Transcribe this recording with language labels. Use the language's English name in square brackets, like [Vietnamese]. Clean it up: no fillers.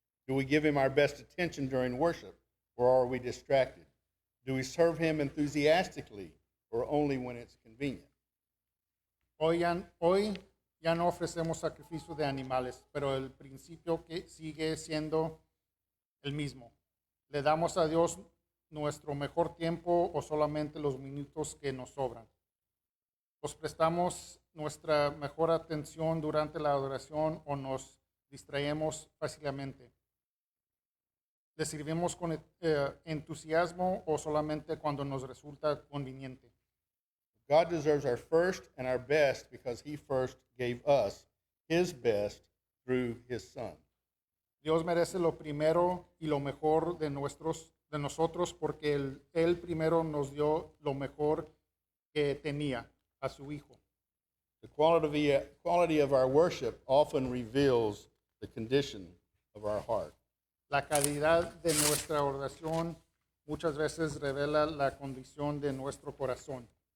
[English] Do we give him our best attention during worship, or are we distracted? Do we serve him enthusiastically or only when it's convenient? [Spanish] Hoy ya no ofrecemos sacrificios de animales, pero el principio que sigue siendo el mismo. ¿Le damos a Dios nuestro mejor tiempo o solamente los minutos que nos sobran? ¿Nos prestamos nuestra mejor atención durante la adoración o nos distraemos fácilmente? ¿Le servimos con entusiasmo o solamente cuando nos resulta conveniente? [English] God deserves our first and our best because he first gave us his best through his son. [Spanish] Dios merece lo primero y lo mejor de nosotros porque él primero nos dio lo mejor que tenía, a su Hijo. [English] The quality of our worship often reveals the condition of our heart. [Spanish] La calidad de nuestra oración muchas veces revela la condición de nuestro corazón.